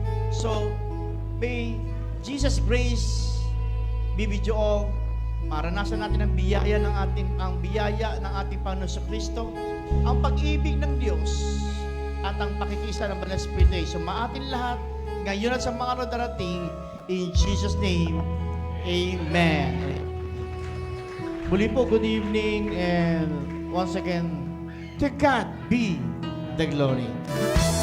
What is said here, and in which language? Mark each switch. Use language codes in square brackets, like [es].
[en] So, may Jesus grace be with you all. [tl] Maranasan natin ang biyaya ng ating Panginoon sa Kristo, ang pag-ibig ng Diyos, at ang pakikisa ng Banal na Espiritu ay sumaatin lahat, ngayon at sa mga araw darating, [en] in Jesus' name, Amen. [tl] Muli po, [en] good evening, and once again, to God be the glory.